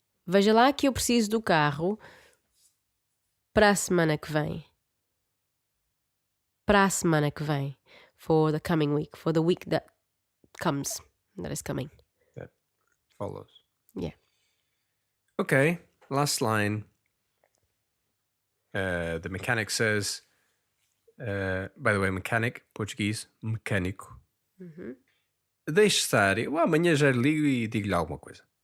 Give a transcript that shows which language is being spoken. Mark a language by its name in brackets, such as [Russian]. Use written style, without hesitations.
[Portuguese] Veja lá que eu preciso do carro para a semana que vem. Para a semana que vem. [English] For the coming week, for the week that comes, that is coming. That follows. Yeah. Okay, last line. The mechanic says, by the way, mechanic, Portuguese, mecânico. [Portuguese] Deixe estar. Eu amanhã já ligo e digo-lhe alguma coisa.